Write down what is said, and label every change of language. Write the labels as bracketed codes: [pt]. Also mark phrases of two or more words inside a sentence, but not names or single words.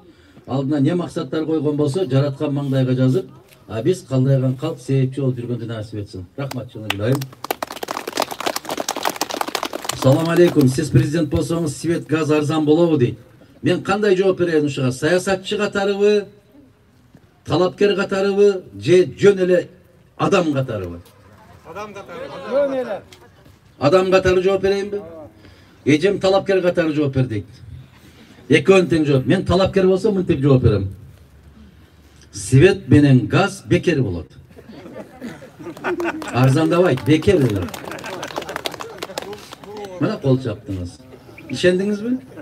[ky] Алдына не максаттар койгон болсо, жараткан маңдайга жазып, биз калдайган калп себепчи болуп жүргөндү насип этсин. Рахмат Чыныгүл. Салам алейкум. Сиз президент болсоңуз, свет, газ арзан болобу дейт. Мен кандай жооп берейин ушуга? Саясатчы катарыбы, talapkер катарыбы же жөн эле адам катарыбы? Адам катары. Адам катары жооп берейинби? Эжем талапкер катары жооп бер дейт. Экөөнү тең жооп. Мен талапкер болсом мынтип жооп берем. Свет менен газ бекер болот. Арзандабайт, бекер болот. Мына кол чаптыңыз. Ишендиңизби?